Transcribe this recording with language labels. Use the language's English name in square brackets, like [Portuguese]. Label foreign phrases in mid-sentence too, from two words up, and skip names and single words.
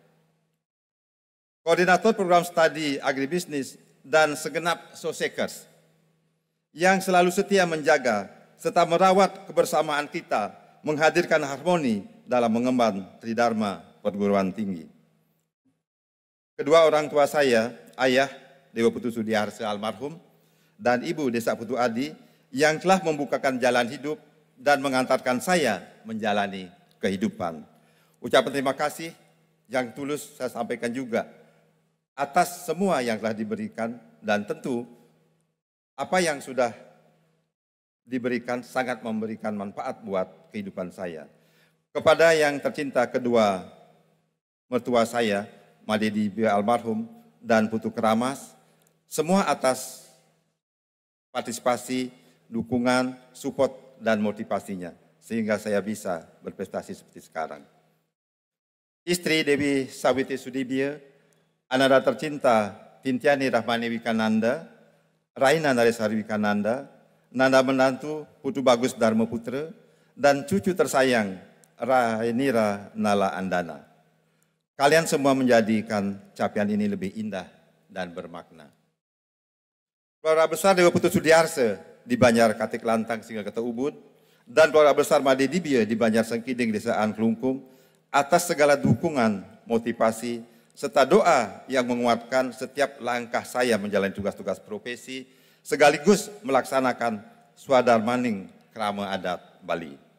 [Indonesian] Koordinator Program Studi Agribisnis dan segenap Sosekers yang selalu setia menjaga serta merawat kebersamaan kita, menghadirkan harmoni dalam mengemban tridharma perguruan tinggi. Kedua orang tua saya, Ayah Dewa Putu Sudiharsa almarhum, dan Ibu Desa Putu Adi, yang telah membukakan jalan hidup dan mengantarkan saya menjalani kehidupan. Ucapan terima kasih yang tulus saya sampaikan juga atas semua yang telah diberikan, dan tentu apa yang sudah diberikan sangat memberikan manfaat buat kehidupan saya. Kepada yang tercinta kedua mertua saya, Madedi Bia almarhum dan Putu Keramas, semua atas partisipasi, dukungan, support, dan motivasinya, sehingga saya bisa berprestasi seperti sekarang. Istri Dewi Sawiti Sudibya, ananda tercinta Tintiani Rahmani Wikananda, Raina Naresari Wikananda, Nanda menantu Putu Bagus Dharma Putra, dan cucu tersayang Rainira Nala Andana. Kalian semua menjadikan capaian ini lebih indah dan bermakna. Keluarga besar Dewa Putu Sudiarse di Banjar Katik Lantang Singa Kota Ubud, dan keluarga besar Made Dibia di Banjar Sengkiding Desa Kelungkung, atas segala dukungan, motivasi, serta doa yang menguatkan setiap langkah saya menjalani tugas-tugas profesi, sekaligus melaksanakan Swadarmaning Krama Adat Bali.